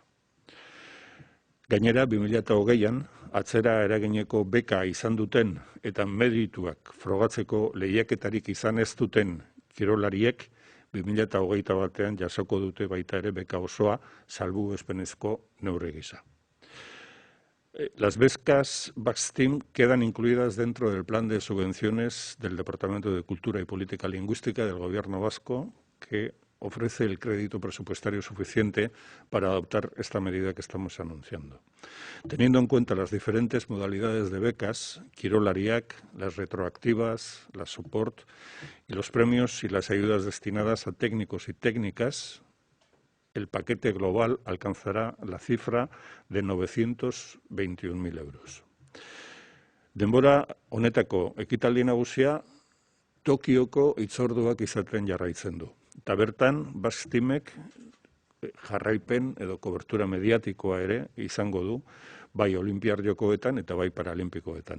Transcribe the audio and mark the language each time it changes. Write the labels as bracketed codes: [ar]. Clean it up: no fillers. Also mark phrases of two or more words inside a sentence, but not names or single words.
[eu] Gainera, 2020an, atzera eragineko beka izan duten eta merituak frogatzeko lehiaketarik izan ez duten kirolariek 2021 batean jasoko dute baita ere beka osoa salbuespenezko neurri gisa. [es] Las becas BACSTIM quedan incluidas dentro del plan de subvenciones del Departamento de Cultura y Política Lingüística del Gobierno vasco, que ofrece el crédito presupuestario suficiente para adoptar esta medida que estamos anunciando. Teniendo en cuenta las diferentes modalidades de becas, Kirolariak, las retroactivas, las support y los premios y las ayudas destinadas a técnicos y técnicas, el paquete global alcanzará la cifra de 921.000 euros. [eu] Denbora honetako ekitaldi nagusia Tokioko hitzorduak izaten jarraitzen du. Eta bertan, BACSTIMek jarraipen edo kobertura mediatikoa ere izango du, bai Olinpiar Jokoetan eta bai Paralimpikoetan.